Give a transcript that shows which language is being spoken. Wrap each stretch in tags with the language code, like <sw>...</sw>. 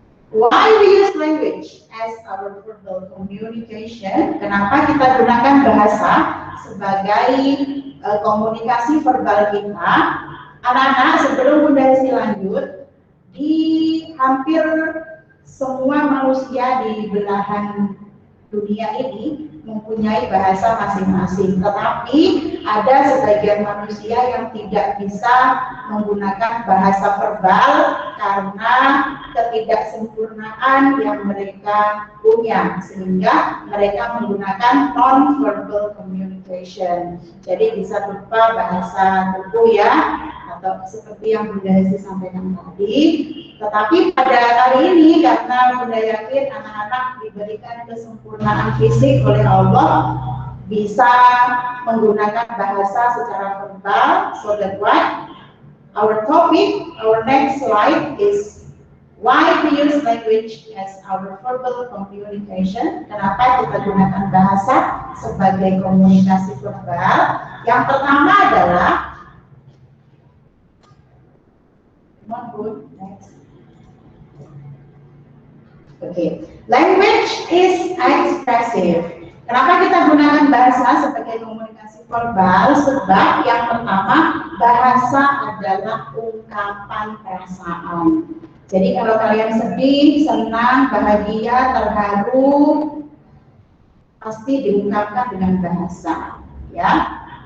<en>Why we use language as our verbal communication?</en> <id>Kenapa kita gunakan bahasa sebagai komunikasi verbal kita? Anak-anak, sebelum Bunda Hesti lanjut, di hampir semua manusia di belahan dunia ini mempunyai bahasa masing-masing, tetapi ada sebagian manusia yang tidak bisa menggunakan bahasa verbal karena ketidaksempurnaan yang mereka punya, sehingga mereka menggunakan non-verbal communication. Jadi bisa berupa bahasa tubuh ya, atau seperti yang Bunda Hesti sampaikan tadi. Tetapi pada hari ini karena Bunda yakin anak-anak diberikan kesempurnaan fisik oleh Allah, bisa menggunakan bahasa secara verbal.</id> <en>So that what? Our topic, our next slide is why we use language as our verbal communication.</en> <id>Kenapa kita gunakan bahasa sebagai komunikasi verbal? Yang pertama adalah next.</id> <en>Okay. Language is expressive.</en> <id>Kenapa kita gunakan bahasa sebagai komunikasi verbal? Sebab yang pertama, bahasa adalah ungkapan perasaan. Jadi kalau kalian sedih, senang, bahagia, terharu, pasti diungkapkan dengan bahasa, ya.</id>